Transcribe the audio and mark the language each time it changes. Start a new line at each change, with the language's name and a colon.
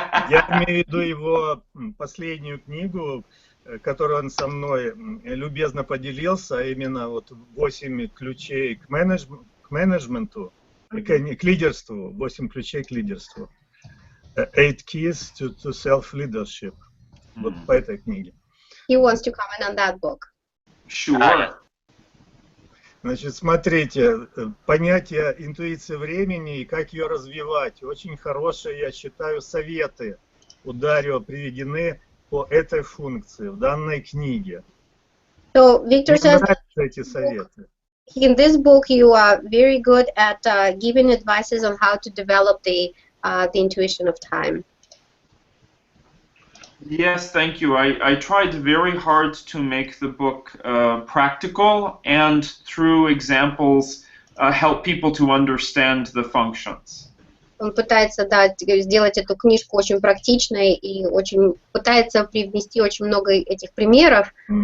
Russian: Я имею в виду его последнюю книгу, которую он со мной любезно поделился, а именно вот 8 ключей к менеджменту, к лидерству, 8 ключей к лидерству.
English: 8 keys to self-leadership.
Russian: Вот по этой книге.
English: He wants to comment on that book. Sure.
Russian: Значит, смотрите, понятие интуиции времени и как ее развивать. Очень хорошие, я считаю, советы у Дарио приведены по этой функции в данной книге.
English: So Victor says
Russian: эти советы.
English: In this book you are very good at giving advices on how to develop the intuition of time. Yes, thank you. I tried very hard to make the book practical and through examples help people to understand the functions.
Russian: Он пытается, да, сделать эту книжку очень практичной и очень пытается привнести очень много этих примеров.